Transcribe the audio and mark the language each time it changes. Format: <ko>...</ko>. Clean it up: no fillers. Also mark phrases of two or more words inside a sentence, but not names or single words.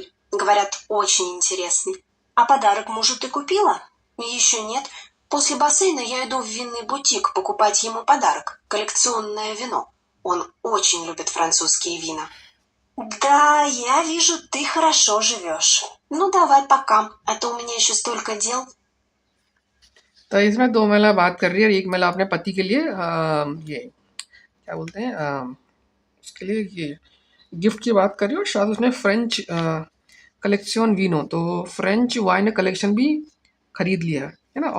<ru>Говорят, очень интересный. А подарок мужу ты купила? Еще нет. После бассейна я иду в винный бутик покупать ему подарок. Коллекционное вино. Он очень любит французские вина. Да, я вижу, ты хорошо живешь. Ну, давай пока, а то у меня еще столько дел.</ru> <hi>तो इसमें 2 महिला बात कर रही है और एक महिला अपने पति के लिए ये क्या बोलते हैं उसके लिए ये गिफ्ट की बात कर रही है और शायद उसने</hi> <en>French collection</en> <hi>वीनो तो</hi> <en>French wine collection</en> <hi>भी खरीद लिया है ना।</hi>